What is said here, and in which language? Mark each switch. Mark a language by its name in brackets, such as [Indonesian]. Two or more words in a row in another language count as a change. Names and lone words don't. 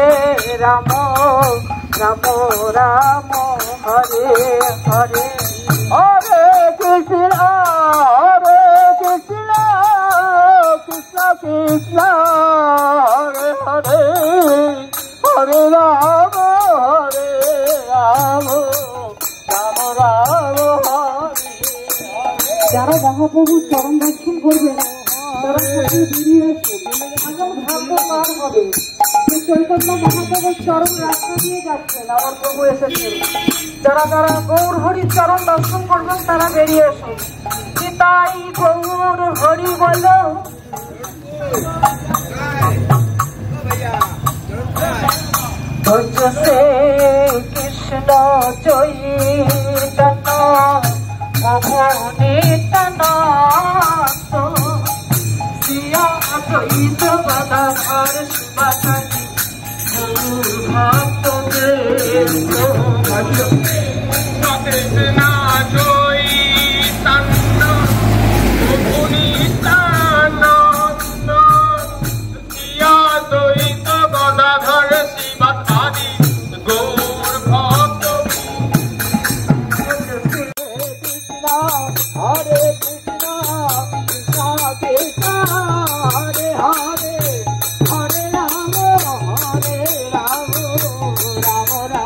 [Bangla] Rama Rama Rama Hare Hare Hare Krishna Hare Krishna Krishna Krishna Hare Hare Hare Rama Hare Rama Rama Rama Hare যারা মহাপ্রভুর চরণ দর্শন করবে তারা সত্যি বেরিয়ে আসবে আগাম ভাগ্য পার হবে চৈতন্য মহাপ্রভুর চরণ রাস্তা দিয়ে যাচ্ছেন আমার প্রভু এসেছেন যারা যারা গৌর হরির চরণ দর্শন করবেন তারা বেরিয়ে আসুন তাই গৌর হরি বল ভজসে কৃষ্ণ চৈতন্য Nitananda Siya Advaita Gadadhar Shiva Sati Gaur Bhakta Vedo Krishna Chaitanya Prabhu Nityananda Siya Advaita Gadadhar Shiva Sati Gaur Bhakta Hare Krishna Krishna Krishna Hare Hare Hare Rama Hare Rama Rama